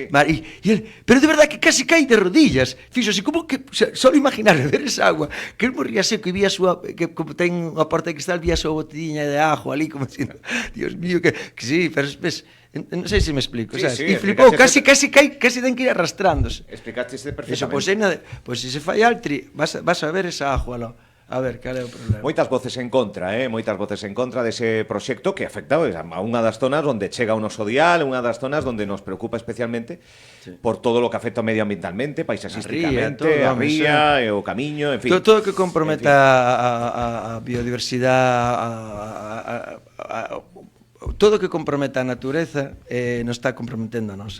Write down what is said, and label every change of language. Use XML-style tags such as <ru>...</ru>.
<es>Y él, pero de verdad que casi cae de rodillas.</es> <gl>Fixo así, como que, o sea, solo imaginar ver esa agua, que él morría seco e vía súa, que como ten unha porta de cristal, vía súa botellina de ajo ali, como dicindo, Dios mío, que sí, pero ves, non sei se me explico, sabes? E flipou, casi ten que ir arrastrándose. Explicaste perfectamente. Eso, pois se fai Altri, vas a ver esa ajo aló. A ver, cal é o problema? Moitas voces en contra dese proxecto que afecta a unha das zonas onde chega o noso dial, unha das zonas onde nos preocupa especialmente por todo o que afecta medioambientalmente, paisaxísticamente, a ría, o camiño, en fin. Todo o que comprometa a biodiversidade, todo o que comprometa a natureza nos está comprometendo a nós.</gl>